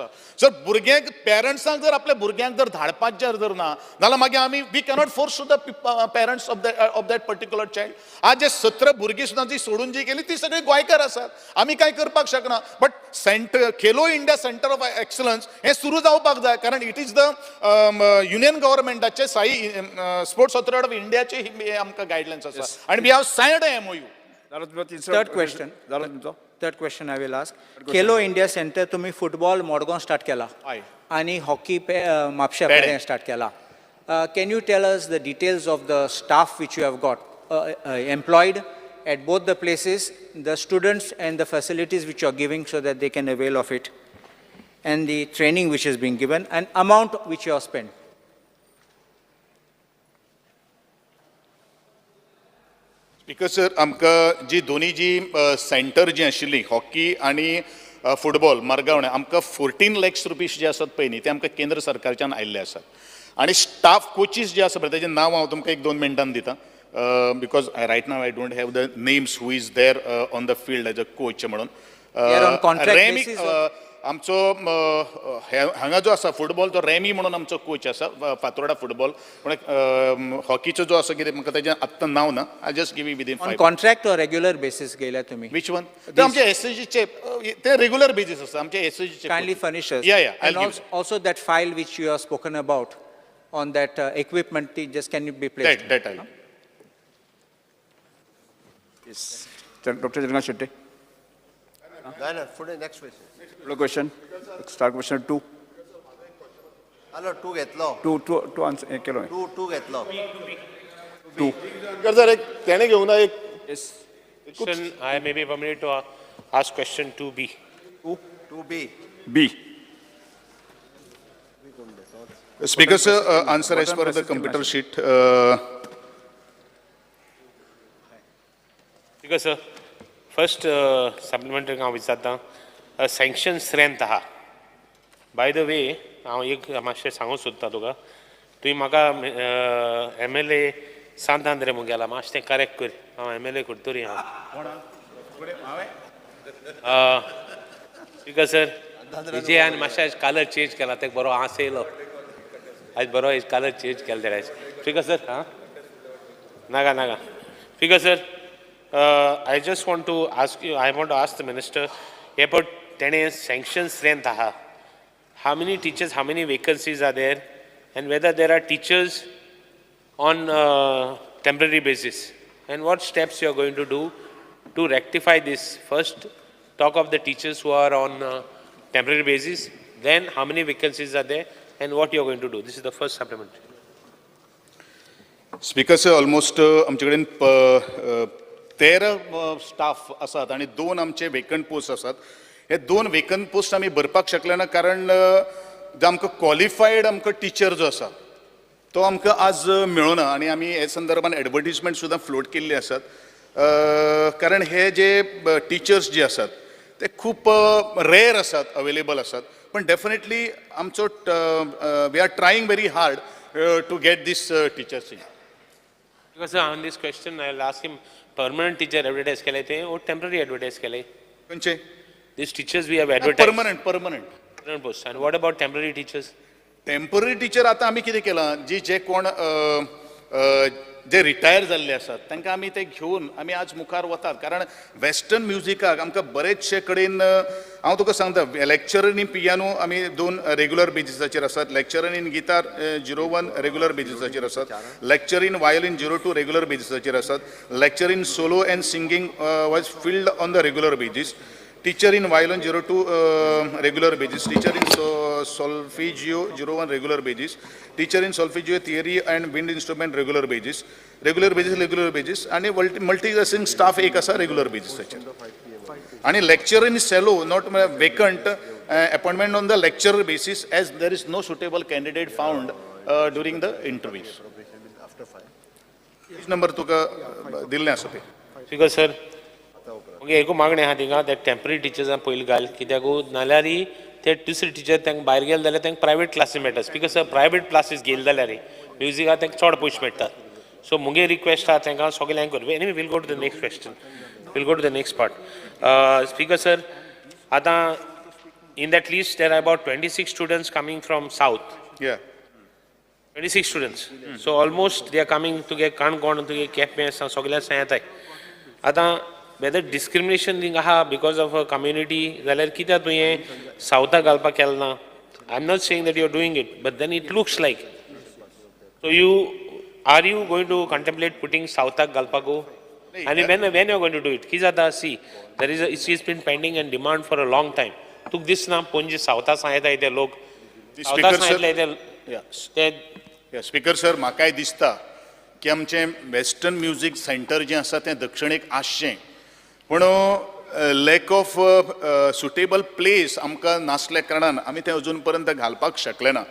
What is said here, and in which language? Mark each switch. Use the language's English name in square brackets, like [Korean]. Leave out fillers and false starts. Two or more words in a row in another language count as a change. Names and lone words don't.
[Konkani] जर भुरग्यांक पेरंट्सांक जर आपल्या भुरग्यांक जर धाडपाक जर ना जाल्यार मागीर आमी [English] we cannot force to the parents of that particular child. [Konkani] आज जे 17 भुरगीं सुद्दां जी सोडून जी गेली ती सगळी गोंयकार आसात. आमी कांय करपाक शकना. बट खेलो इंडिया [English] centre of excellence [Konkani] हे सुरू जावपाक जाय. कारण [English] it is the union [Konkani] गव्हर्मेंटाचे स्पोर्ट्स ऑथॉरिटी ऑफ इंडियाचे आमकां guidelines आसा. [English] And we have signed a MOU. Third question I will ask. [Konkani] Khelo India Center तुम्ही फुटबॉल मडगांव स्टार्ट केला आणि हॉकी म्हापशा पेडे स्टार्ट केला. [English] Can you tell us the details of the staff which you have got employed at both the places, the students and the facilities which you are giving so that they can avail of it, and the training which is being given and amount which you have spent? [Konkani] बिकॉज सर आमकां जी दोनी जी सेंटर जी आशिल्ली हॉकी आणि फुटबॉल मरगावणे आमकां [English] 14 lakhs rupees [Konkani] जे आसात पळय न्ही ते आमकां केंद्र सरकारच्यान आयिल्ले आसात. आणि स्टाफ कोचीस जे आसा पळय तेजें नांव हांव तुमकां 1-2 मिनटान दितां. [English] because right now I don't have the names who is there on the field as a coach म्हणून. [Konkani] आमचो हांगा जो आसा फुटबॉल तो रेमी म्हणून आमचो कोच आसा फातोर्डा फुटबॉल. पूण हॉकीचो जो आसा कितें म्हाका तेजें आत्तां नांव ना. [English] I just give you within 5. contract or regular basis गेल्या तुम्ही? which one? [Konkani] ते आमचे एसएसजीचे ते [English] regular basis [Konkani] आसा आमचे एसएसजीचे. [English] Kindly furnish us. Yeah. And also that file which you have spoken about on that equipment, just can you be placed? That I'll. Yes. Dr. Jangan Shetty. No, पुढे next question. Question. Start question 2. [Konkani] हॅलो 2 घेतलो. 2 answer केलो. 2 घेतलो. 2. [Marathi] जर एक त्याने घेऊन एक [English] Yes. Question, I may be permitted to ask question 2B. 2B. B. Speaker's answer as per the computer sheet. Because first supplementary [Konkani] हांव विचारता [English] sanction strength आहा. by the way [Konkani] हांव एक मातशें सांगूं सोदता तुका. तुवें म्हाका MLA सांत आंद्रे म्हूण गेला मातशें तें करेक्ट कर. हांव MLA करतरी हांव. स्पीकर सर हेजे आनी मातशें आयज कलर चेंज केला तेका बरो हांस येयलो. आयज बरो हेज कलर चेंज केला तेणे आयज. [English] स्पीकर सर [Konkani] हां नाका. [English] स्पीकर सर I just want to ask you, I want to ask the minister about तेणे sanction strength आहा. How many teachers, how many vacancies are there, and whether there are teachers on temporary basis, and what steps you are going to do to rectify this. First, talk of the teachers who are on temporary basis? Then how many vacancies are there and what you are going to do? This is the first supplementary. [Konkani] स्पीकर सर ऑलमोस्ट आमचे कडेन 13 स्टाफ आसात आणि 2 आमचे [English] vacant post [Konkani] आसात. हे 2 [English] vacant post [Konkani] आमी भरपाक शकले ना कारण जो आमकां क्वॉलिफायड आमकां टीचर जो आसा तो आमकां आज मेळना आनी आमी हे संदर्भान एडवर्टिजमेंट सुद्दां फ्लोट केल्ली आसात. कारण हे जे टिचर्स जे आसात ते खूप रेअर आसात, अवेलेबल आसात. [English] पण डेफिनेटली आमचो we are trying very hard to get these teachers in. Because on this question, I'll ask him, permanent teacher advertise [Hindi] केले थे और [English] temporary advertise केले? [Konkani] खंयचे? [English] These teachers we have advertised. परमनंट Permanent post. And what about temporary teachers? temporary teacher [Konkani] आता आमी कितें केलां जे कोण जे रिटायर जाल्ले आसात तांकां आमी ते घेवन आमी आज मुखार वतात. कारण वेस्टर्न म्युजिकाक आमकां बरेचशे कडेन हांव तुका सांगता [English] lecturer in piano [Konkani] आमी 2 रेग्युलर बेजिसाचेर आसात, [English] lecturer in guitar [Konkani] 01 रेग्युलर बेजिसाचेर आसात, [English] lecture in violin 02 regular [Konkani] बेजिसाचेर आसात, [English] lecture in solo and singing was filled on the regular basis, टीचर इन violin 02 regular basis, teacher in solfeggio 01 regular basis, teacher in solfeggio theory and wind instrument regular basis [Konkani] आणि मल्टीटास्किंग स्टाफ एक असा रेग्युलर बेजिसाचेर आणि [English] lecture in cello not vacant appointment on the lecture basis as there is no suitable candidate found during the interviews. [Konkani] नंबर तुका दिल्लें आसा ते. Because sir, ओके एक मागणें आहा थिंगा त्या [English] temporary teachers [Konkani] पयलीं घाल कित्याक नाल्यार ते दुसरे टीचर तांकां भायर गेले जाल्यार तांकां [English] private classes [Konkani] मेळटा. बिकॉज सर [English] private classes [Konkani] गेले जाल्यार म्युजिकाक तांकां चड पयशे मेळटात. सो मुगे रिक्वेस्ट आहा तांकां सगळ्यांक करप. [English] anyway will go to the next question, will go to the next part. [Konkani] स्पीकर सर, आतां [English] in that list there are about 26 students coming from south. 26 students. so almost they are coming [Konkani] तुगे काणकोण तुगे केपें सगळ्या येताय. आतां [English] whether discrimination thing [Konkani] aha [English] because of a community [Konkani] जाल्यार कित्याक तुवें सावथाक घालपाक केलें ना? [English] I'm not saying that you're doing it, but then it looks like. So are you going to contemplate putting [Konkani] सावथाक घालपाक? [English] And when you're going to do it? [Konkani] कितें जाता? [English] See, it's been pending and demand for a long time. [Konkani] तुका दिसना पणजे सावथा सांगताय ते लोक सावथा सांगले ते. स्पीकर सर, म्हाकाय दिसता की आमचें वेस्टर्न म्युजीक सेंटर जें आसा तें दक्षिणेक आसचें, पूण [English] lack of suitable place [Konkani] आमकां नासल्या कारणान आमी तें अजून पर्यंत घालपाक शकले ना.